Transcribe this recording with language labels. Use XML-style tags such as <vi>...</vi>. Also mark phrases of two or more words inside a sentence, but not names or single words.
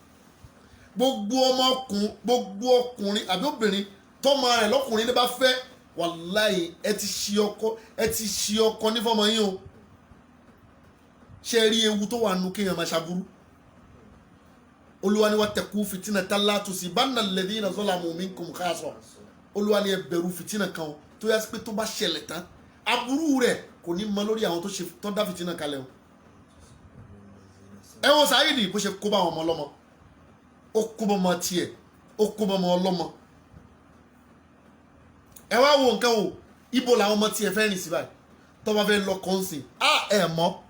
<yo>gbogbo ọkùnrin àbí obìnrin tọ́mọ rẹ̀ lọ́kùnrin ní bá fẹ́ wàláyé ẹ ti ṣe ọkọ ní fọmọ yín o ṣe rí ewu tó wà nù kéèyàn máa ṣàbúrú Olúwa ni</yo> <ar>واتقوا فتنة لا تصيبن الذين ظلموا منكم خاصة</ar> <yo>Olúwa ni ẹ bẹ̀rù fìtínà kan o tó yá sí pé tó bá ṣẹlẹ̀ tán aburú rẹ̀ kò ní mọ lórí àwọn tó dá fìtínà kalẹ̀ o ẹ wo Saidi bó ṣe kó bá àwọn ọmọ ọlọ́mọ ó kó bọ́ ọmọ tiẹ̀ ó kó bọ́ ọmọ ọlọ́mọ ẹ wá wo nǹkan o ibo làwọn ọmọ tiẹ̀ fẹ́ rìn sí báyìí tó bá fẹ́ lọ kọ́ńsìn ẹ mọ́</yo>